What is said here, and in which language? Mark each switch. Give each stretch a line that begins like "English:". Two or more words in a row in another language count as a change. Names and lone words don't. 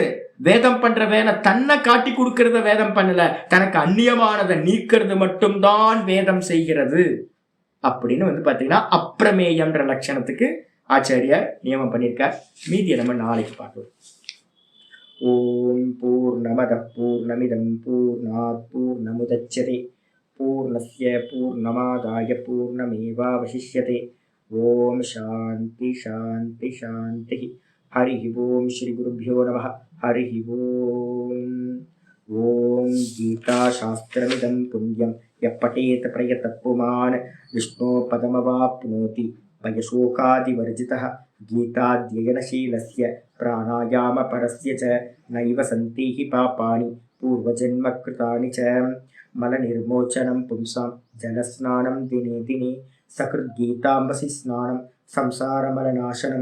Tamil: வேதம் பண்ற வேலை தன்னை காட்டி கொடுக்கறத வேதம் பண்ணல, தனக்கு அந்நியமானதை நீக்கிறது மட்டும்தான் வேதம் செய்கிறது அப்படின்னு பாத்தீங்கன்னா அப்பிரமேயம்ன்ற லட்சணத்துக்கு ஆச்சாரியார் நியமம் பண்ணியிருக்கார். மீதியை நம்ம நாளைக்கு பார்க்கலாம்.
Sanskrit: ॐ पूर्णमदः पूर्णमिदं पूर्णात् पूर्णमुदच्यते पूर्णस्य पूर्णमादाय पूर्णमेवावशिष्यते. ॐ शान्तिः शान्तिः शान्तिः. हरि ॐ श्री गुरुभ्यो नमः. हरि ॐ. ॐ गीता शास्त्रमिदं पुण्यं यः पठेत् प्रयतः पुमान् विष्णोः पदमवाप्नोति भयशोकादिवर्जितः. गीताध्ययनशीलस्य प्राणायामपरस्य च नैव सन्ति हि पापानि पूर्वजन्मकृतानि च. मलनिर्मोचनं पुंसां जलस्नानं दिने दिने सकृद्गीताम्बसि स्नानं संसारमलनाशनं.